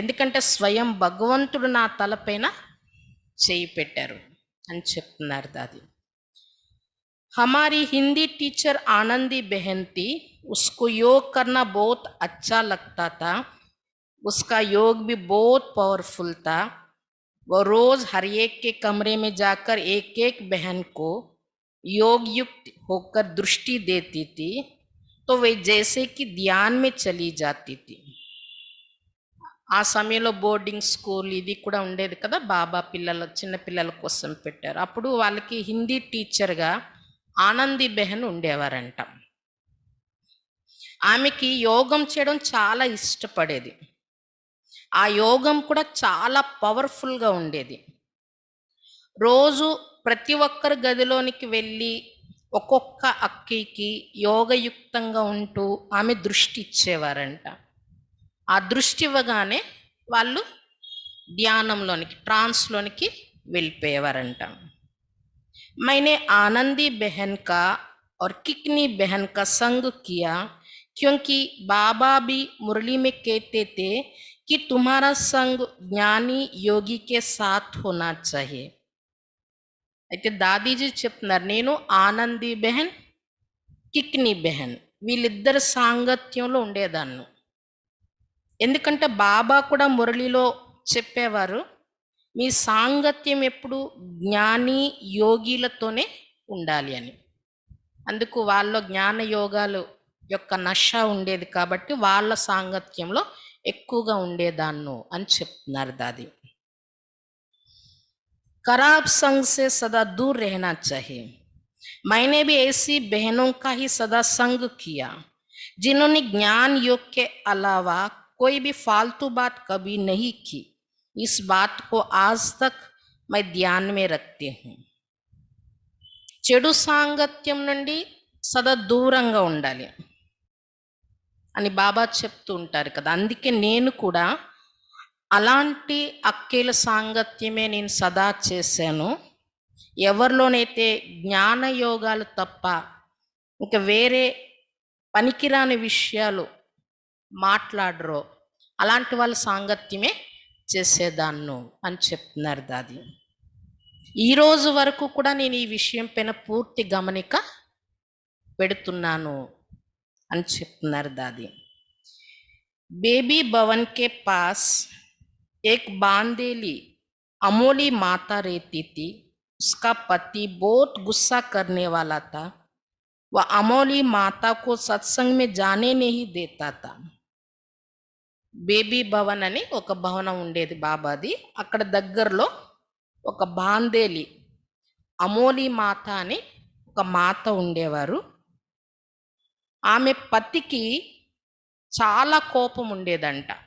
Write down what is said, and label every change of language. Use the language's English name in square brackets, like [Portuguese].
[Telugu] ఎందుకంటే స్వయం భగవంతుడు నా తలపైన చేయి పెట్టారు అని చెప్తున్నారు దాది. [Hindi] हमारी हिंदी टीचर आनंदी बहन थी, उसको योग करना बहुत अच्छा लगता था, उसका योग भी बहुत पावरफुल था। वो रोज हर एक के कमरे में जाकर एक एक बहन को योग युक्त होकर दृष्टि देती थी, तो वे जैसे कि ध्यान में चली जाती थी। [Telugu] ఆ సమయంలో బోర్డింగ్ స్కూల్ ఇది కూడా ఉండేది కదా, బాబా చిన్న పిల్లల కోసం పెట్టారు. అప్పుడు వాళ్ళకి హిందీ టీచర్గా ఆనంది బెహన్ ఉండేవారంట. ఆమెకి యోగం చేయడం చాలా ఇష్టపడేది. ఆ యోగం కూడా చాలా పవర్ఫుల్గా ఉండేది. రోజు ప్రతి ఒక్కరి గదిలోనికి వెళ్ళి ఒక్కొక్క అక్కికి యోగయుక్తంగా ఉంటూ ఆమె దృష్టి ఇచ్చేవారంట. ఆ దృష్టి ఇవ్వగానే వాళ్ళు ధ్యానంలోనికి, ట్రాన్స్లోనికి వెళ్ళిపోయేవారంట. [Hindi] मैंने आनंदी बहन का और किकनी बहन का संग किया, क्योंकि बाबा भी मुरली में कहते थे कि तुम्हारा संग ज्ञानी योगी के साथ होना चाहिए. [Telugu] అయితే దాదీజీ చెప్తున్నారు, నేను ఆనంది బెహన్, కిక్ని బెహన్ వీళ్ళిద్దరు సాంగత్యంలో ఉండేదాన్ని. ఎందుకంటే బాబా కూడా మురళిలో చెప్పేవారు, మీ సాంగత్యం ఎప్పుడు జ్ఞాని యోగిలతోనే ఉండాలి అని. అందుకు వాళ్ళ జ్ఞాన యోగాలు యొక్క నష ఉండేది కాబట్టి వాళ్ళ సాంగత్యంలో ఎక్కువగా ఉండేదాన్ను అని చెప్తున్నారు దాది. [Hindi] खराब संग से सदा दूर रहना चाहिए. मैंने भी ऐसी बहनों का ही सदा संग किया, जिन्होंने ज्ञान योग के अलावा कोई भी फालतू बात कभी नहीं की. इस बात को आज तक मैं ध्यान में रखती हूँ. [Telugu] చెడు సాంగత్యం నుండి సదా దూరంగా ఉండాలి అని బాబా చెప్తూ ఉంటారు కదా. అందుకే నేను కూడా అలాంటి అక్కేల సాంగత్యమే నేను సదా చేశాను. ఎవరిలోనైతే జ్ఞాన యోగాలు తప్ప ఇంకా వేరే పనికిరాని విషయాలు మాట్లాడరో అలాంటి వాళ్ళ సాంగత్యమే చేసేదాన్ను అని చెప్తున్నారు దాది. ఈరోజు వరకు కూడా నేను ఈ విషయం పైన పూర్తి గమనిక పెడుతున్నాను అని చెప్తున్నారు దాది. [Hindi] బేబీ భవన్ కే పాస్ एक बांदेली अमोली माता रहती थी. उसका पति बहुत गुस्सा करने वाला था. वह अमोली माता को सत्संग में जाने नहीं देता था. [Telugu] బేబీ భవన్ అని ఒక భవనం ఉండేది బాబాది. అక్కడ దగ్గరలో ఒక బాందేలి అమోలి మాత అని ఒక మాత ఉండేవారు. ఆమె పతికి చాలా కోపం ఉండేదంట.